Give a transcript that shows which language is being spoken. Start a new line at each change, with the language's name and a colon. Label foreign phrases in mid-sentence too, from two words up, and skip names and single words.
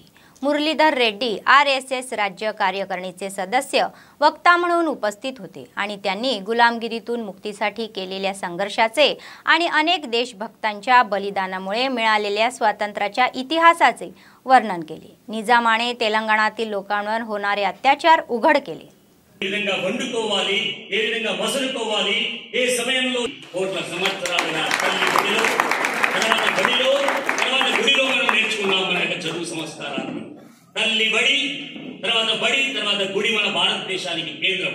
Marathi: मुरलीधर रेड्डी RSS राज्य कार्यकारिणीचे सदस्य वक्ता म्हणून उपस्थित होते आणि त्यांनी गुलामगिरीतून मुक्तीसाठी केलेल्या संघर्षाचे आणि अनेक देशभक्तांच्या बलिदानामुळे मिळालेल्या स्वातंत्र्याच्या इतिहासाचे वर्णन केले। निजामाने तेलंगणातील लोकांवर होणारे अत्याचार उघड केले।
Telugu: విధంగా వండుకోవాలి, ఏ విధంగా మసులుకోవాలి, ఏ సమయంలో కోట్ల సంవత్సరాలుగా తల్లి గుడిలో తర్వాత బడిలో తర్వాత గుడిలో మనం నేర్చుకున్నాం మన యొక్క చదువు సంస్కారాన్ని। తల్లి బడి తర్వాత గుడి మన భారతదేశానికి కేంద్రం।